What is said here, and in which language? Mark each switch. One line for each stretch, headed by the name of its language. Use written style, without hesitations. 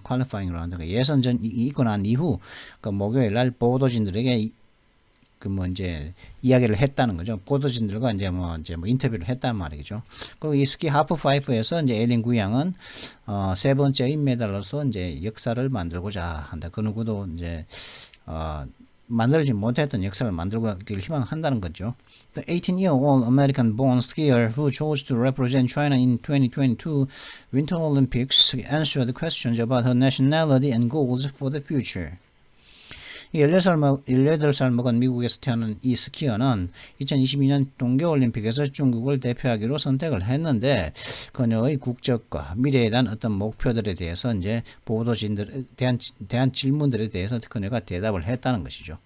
Korean: 퀄리파잉 라운드가 예선전이 있고 난 이후 그 목요일 날 보도진들에게 그 뭐 이제 이야기를 했다는 거죠. 보도진들과 이제 뭐 인터뷰를 했단 말이죠. 그리고 이 스키 하프파이프에서 이제 에일린 구 양은 세 번째銀메달로서 이제 역사를 만들고자 한다. 그 누구도 이제 만들지 못했던 역사를 만들기를 희망한다는 거죠.
English: The 18-year-old American-born skier who chose to represent China in 2022 Winter Olympics answered questions about her nationality and goals for the future.
Korean: 18살 먹은 미국에서 태어난 이 스키어는 2022년 동계올림픽에서 중국을 대표하기로 선택을 했는데 그녀의 국적과 미래에 대한 어떤 목표들에 대해서 이제 보도진들에 대한 질문들에 대해서 그녀가 대답을 했다는 것이죠.